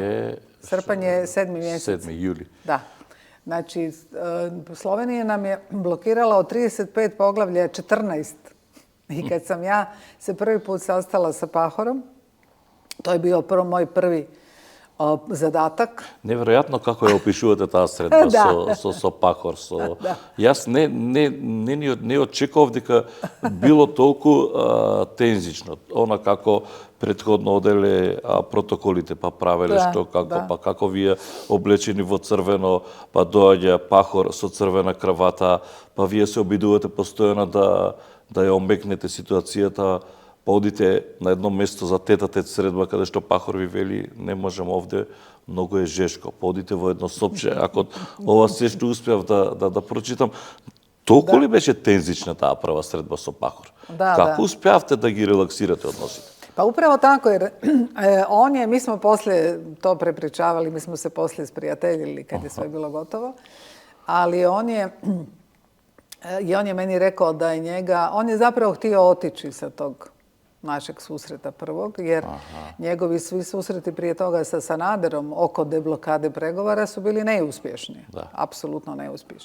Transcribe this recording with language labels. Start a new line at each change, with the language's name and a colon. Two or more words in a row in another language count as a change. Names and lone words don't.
Croatian: Srpanj je 7. mjesec. 7. juli. Da. Znači, Slovenija nam je blokirala od 35 poglavlja 14. I kad sam ja se prvi put sastala sa Pahorom, to je bio moj prvi zadatak.
Macedonian: Неверојатно како ја опишувате таа средба со Пахор. Јас не очекував дека било толку тензично. Она како претходно оделе протоколите, па правеле што како, па како вие облечени во црвено, па доаѓа Пахор со црвена кравата, па вие се обидувате постојано да ја омекнете ситуацијата
Serbian: pa odite na jedno mesto za
Macedonian: tета-тет средба, каде што Пахор ви вели, не можем овде, многу е жешко. Па одите во едно сопче, ако ова се што успеав да прочитам, толку ли беше тензична таа прва средба со Пахор? Како успеавте да ги релаксирате односите?
Croatian: Pa upravo tako, jer mi smo poslije to prepričavali, mi smo se poslije sprijateljili kad je sve bilo gotovo, ali on je meni rekao da je njega, on je zapravo htio otići sa tog našeg susreta prvog, jer njegovi svi susreti prije toga sa Sanaderom oko deblokade pregovora su bili neuspješni, apsolutno neuspješni.